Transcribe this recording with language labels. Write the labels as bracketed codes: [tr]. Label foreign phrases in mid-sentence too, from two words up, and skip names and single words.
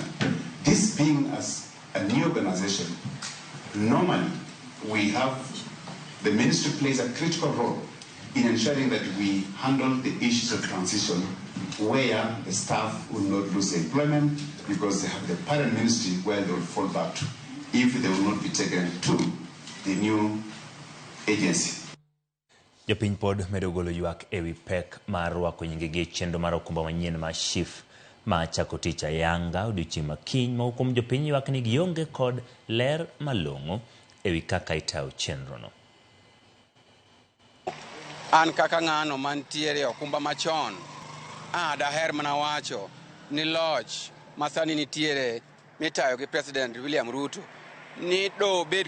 [en] This being as a new organization, normally we have, the ministry plays a critical role in ensuring that we handle the issues of transition where the staff will not lose employment because they have the parent ministry where they will fall back to if they will not be taken to the new agency. [luo] Jopiny pod medo golo ywak ewi pek mar rwako nyingegi chenro mar okumba manyien mar SHIF ma chako tich ayanga odiochieng' makiny ma hukum jopiny ywak ni gionge kod ler malong'o ewi kaka itayo chenrono. An kaka ng'ano mantiere okumba machon, daher mana wacho ni loch masani nitiere mitayo gi President William Ruto ni do bed